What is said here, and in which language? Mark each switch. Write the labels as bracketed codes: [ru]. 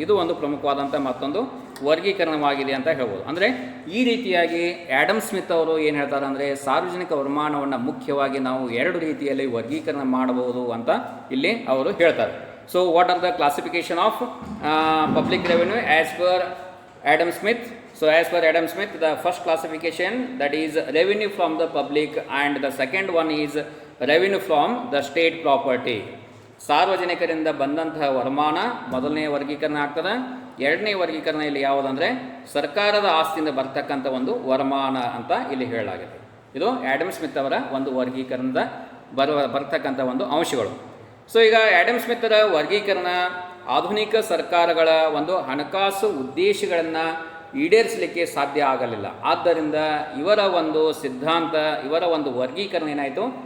[kn] ಇದು ಒಂದು ಪ್ರಮುಖವಾದಂಥ ಮತ್ತೊಂದು ವರ್ಗೀಕರಣವಾಗಿದೆ ಅಂತ ಹೇಳ್ಬೋದು. ಅಂದರೆ ಈ ರೀತಿಯಾಗಿ ಆ್ಯಡಮ್ ಸ್ಮಿತ್ ಅವರು ಏನು ಹೇಳ್ತಾರೆ ಅಂದರೆ, ಸಾರ್ವಜನಿಕ ವರಮಾನವನ್ನು ಮುಖ್ಯವಾಗಿ ನಾವು ಎರಡು ರೀತಿಯಲ್ಲಿ ವರ್ಗೀಕರಣ ಮಾಡಬಹುದು ಅಂತ ಇಲ್ಲಿ ಅವರು ಹೇಳ್ತಾರೆ. [en] So what are the classification of public revenue as per Adam Smith? So as per Adam Smith, the first classification, that is revenue from the public, and the second one is revenue from the state property. [kn] ಸಾರ್ವಜನಿಕರಿಂದ ಬಂದಂತಹ ವರಮಾನ ಮೊದಲನೇ ವರ್ಗೀಕರಣ ಆಗ್ತದೆ. ಎರಡನೇ ವರ್ಗೀಕರಣ ಇಲ್ಲಿ ಯಾವುದಂದರೆ ಸರ್ಕಾರದ ಆಸ್ತಿಯಿಂದ ಬರ್ತಕ್ಕಂಥ ಒಂದು ವರಮಾನ ಅಂತ ಇಲ್ಲಿ ಹೇಳಲಾಗಿದೆ. ಇದು ಆ್ಯಡಮ್ ಸ್ಮಿತ್ ಅವರ ಒಂದು ವರ್ಗೀಕರಣದ ಬರ್ತಕ್ಕಂಥ ಒಂದು ಅಂಶಗಳು. ಸೊ ಈಗ ಆ್ಯಡಮ್ ಸ್ಮಿತ್ತರ ವರ್ಗೀಕರಣ ಆಧುನಿಕ ಸರ್ಕಾರಗಳ ಒಂದು ಹಣಕಾಸು ಉದ್ದೇಶಗಳನ್ನು ಈಡೇರಿಸಲಿಕ್ಕೆ ಸಾಧ್ಯ ಆಗಲಿಲ್ಲ. ಆದ್ದರಿಂದ ಇವರ ಒಂದು ಸಿದ್ಧಾಂತ, ಇವರ ಒಂದು ವರ್ಗೀಕರಣ ಏನಾಯಿತು?